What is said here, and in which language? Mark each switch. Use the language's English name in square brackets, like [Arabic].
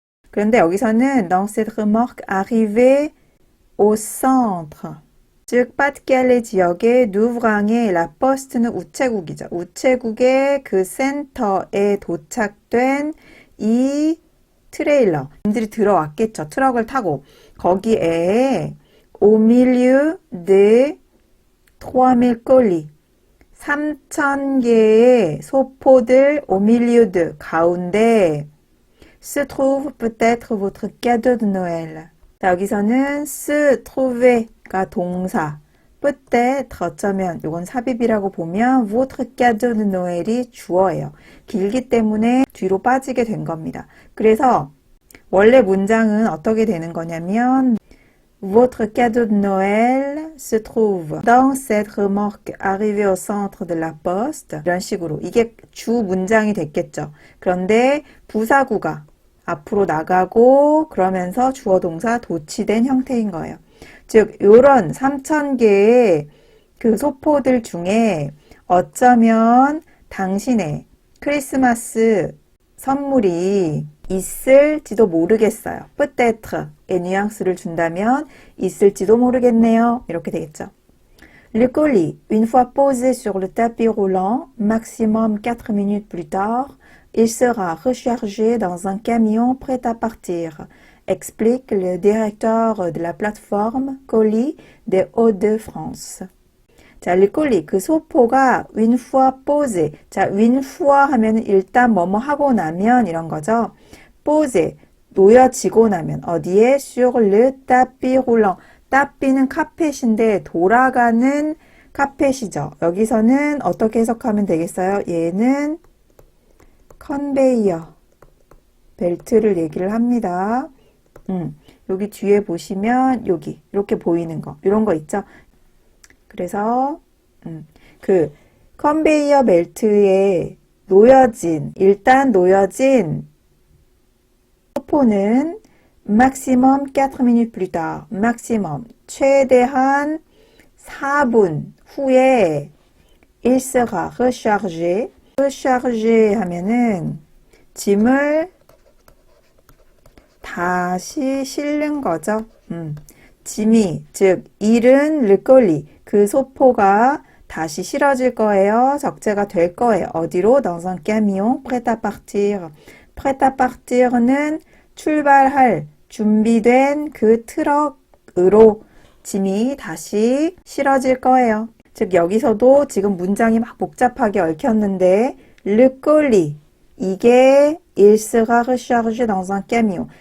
[Korean] 그런데 여기서는 [French] dans cette remorque arrivée au centre, [Korean] 즉 파트갈레 지역의 누브랑의 라포스트는 우체국이죠. 우체국의 그 센터에 도착된 이 트레일러, 님들이 들어왔겠죠. 트럭을 타고. 거기에 [French] au milieu des 3000 colis, [Korean] 3000개의 소포들, [French] au milieu de, [Korean] 가운데, [French] se trouve peut-être votre cadeau de Noël. [Korean] 자, 여기서는 [French] se trouver [Korean] 가 동사, peut-être 어쩌면 이건 삽입이라고 보면 [French] votre cadeau de Noel [Korean] 이 주어예요. 길기 때문에 뒤로 빠지게 된 겁니다. 그래서 원래 문장은 어떻게 되는 거냐면 [French] Votre cadeau de Noël se trouve dans cette remorque arrivée au centre de la poste. [Korean] 이런 식으로 이게 주 문장이 됐겠죠. 그런데 부사구가 앞으로 나가고 그러면서 주어 동사 도치된 형태인 거예요. 즉 이런 3,000개의 그 소포들 중에 어쩌면 당신의 크리스마스 선물이 있을지도 모르겠어요. peut-être 의 뉘앙스를 준다면 있을지도 모르겠네요. 이렇게 되겠죠. [French] Le colis, une fois posé sur le tapis roulant, maximum 4 minutes plus tard, il sera rechargé dans un camion prêt à partir, explique le directeur de la plateforme colis des Hauts-de-France. [Korean] 자, 리콜리 그 소포가 [French] une fois posé. [Korean] 자, [French] une fois [Korean] 하면 일단 뭐뭐 하고 나면 이런 거죠. posé 놓여지고 나면 어디에 [French] sur le tapis roulant. [Korean] tapis는 카펫인데 돌아가는 카펫이죠. 여기서는 어떻게 해석하면 되겠어요? 얘는 컨베이어 벨트를 얘기를 합니다. 여기 뒤에 보시면 여기 이렇게 보이는 거 이런 거 있죠. 그래서 그 컨베이어 벨트에 일단 놓여진 소포는 [French] maximum 4 minutes plus tard, [Korean] maximum 최대한 4분 후에 [French] il sera rechargé. [Korean] rechargé 하면은 짐을 다시 실는 거죠. 짐이 즉 일은 르꼴리 그 소포가 다시 실어질 거예요. 적재가 될 거예요. 어디로? [French] Dans un camion prêt à partir. prêt à partir [Korean] 는 출발할 준비된 그 트럭으로 짐이 다시 실어질 거예요. 즉 여기서도 지금 문장이 막 복잡하게 얽혔는데 르꼴리 이게 [French] il sera rechargé dans un camion.